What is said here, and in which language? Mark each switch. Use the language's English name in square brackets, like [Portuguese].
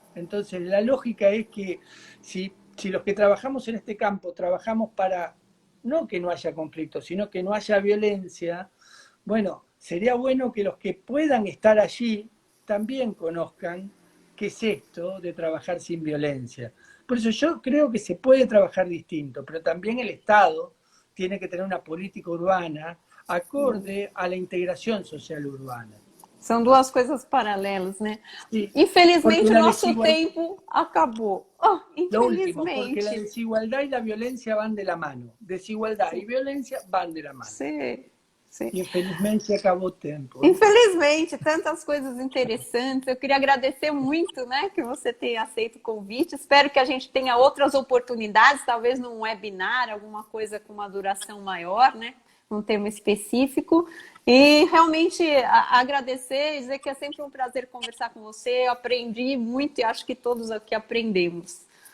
[Spanish] Entonces, la lógica es que si los que trabajamos en este campo trabajamos para no que no haya conflicto, sino que no haya violencia, bueno, sería bueno que los que puedan estar allí también conozcan qué es esto de trabajar sin violencia. Por eso yo creo que se puede trabajar distinto, pero también el Estado tiene que tener una política urbana acorde a la integração social urbana. [Portuguese] São duas coisas paralelas, né? [Spanish] Sí, [Portuguese] infelizmente, o nosso tempo acabou. Oh, infelizmente. [Spanish] Lo último, porque la desigualdad y la violencia van de la mano. Desigualdad y violencia van de la mano. Sí, sí. [Portuguese] Infelizmente, acabou o tempo. Infelizmente, tantas coisas interessantes. Eu queria agradecer muito, né, que você tenha aceito o convite. Espero que a gente tenha outras oportunidades, talvez num webinar, alguma coisa com uma duração maior, né? Um tema específico, e realmente agradecer e dizer que é sempre um prazer conversar com você. Eu aprendi muito e acho que todos aqui aprendemos.